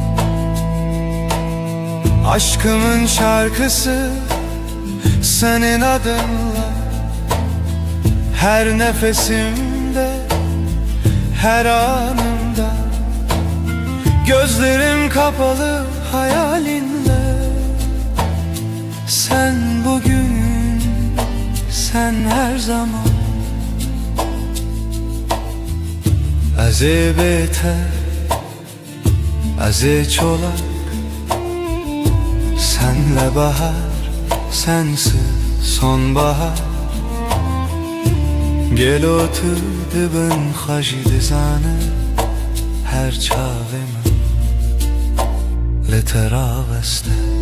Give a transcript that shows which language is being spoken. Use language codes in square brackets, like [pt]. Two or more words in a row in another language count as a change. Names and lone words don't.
[tr] Aşkımın şarkısı senin adınla, her nefesimde, her anımda. Gözlerim kapalı hayalinle, sen bugün, sen her zaman. [ku] Az ê bêter, az ê çolak, [tr] senle bahar, sensiz sonbahar. Gel otur [ku] dibin xweşî dizane, her çavê min li te raveste.